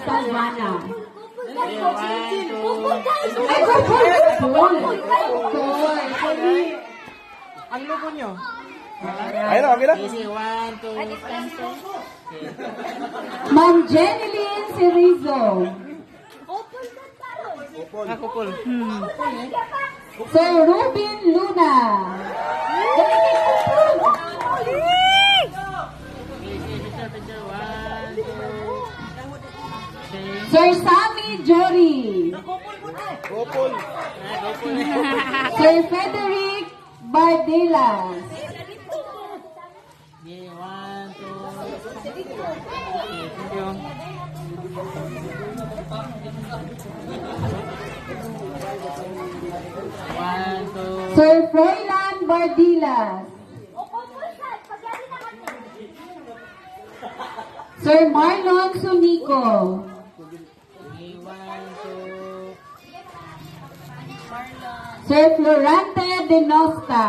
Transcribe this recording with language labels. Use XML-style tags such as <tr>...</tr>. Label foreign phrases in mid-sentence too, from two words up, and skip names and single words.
<tl>Ang logo nyo? Ayun, okay na.</tl> <en>Easy, 1, 2.</en> <tl>Ma'am Jeneline Cerizo. Nakupol. Sir Ruben Luna. Sir Sammy Jory. Kupol. Sir Frederick Bardelas.</tl> <en>Okay, 1, 2. Okay, thank you. One, two. Sir Froilan Bardilas. Sir Marlon Sunico. Okay, 1, 2. Sir Florante de Nosta.</en>